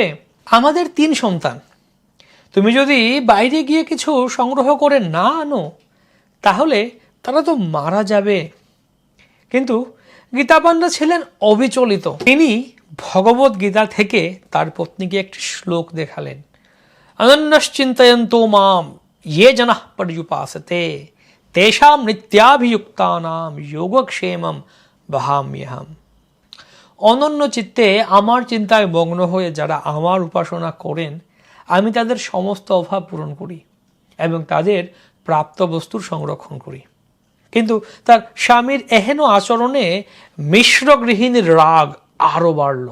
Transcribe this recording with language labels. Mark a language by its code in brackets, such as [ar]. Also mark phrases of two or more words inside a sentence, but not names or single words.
[bn] আমাদের 3 সন্তান, তুমি যদি বাইরে গিয়ে কিছু সংগ্রহ করে না আনো তাহলে তারা তো মারা যাবে। কিন্তু গীতা পাণ্ডা ছিলেন অবিচলিত। তিনি ভগবত গীতা থেকে তার পত্নীকে একটি শ্লোক দেখালেন, [sa] অনন্যশ্চিন্তয়ন্তো মাম ये जनाः पर्युपासते तेषां नित्याभियुक्तानां योगक्षेमं वहाम्यहम्। [bn] অনন্য চিত্তে আমার চিন্তায় মগ্ন হয়ে যারা আমার উপাসনা করেন আমি তাদের সমস্ত অভাব পূরণ করি এবং তাদের প্রাপ্ত বস্তুর সংরক্ষণ করি। কিন্তু তার স্বামীর এহেন আচরণে মিশ্র গৃহিণীর রাগ আরও বাড়ল।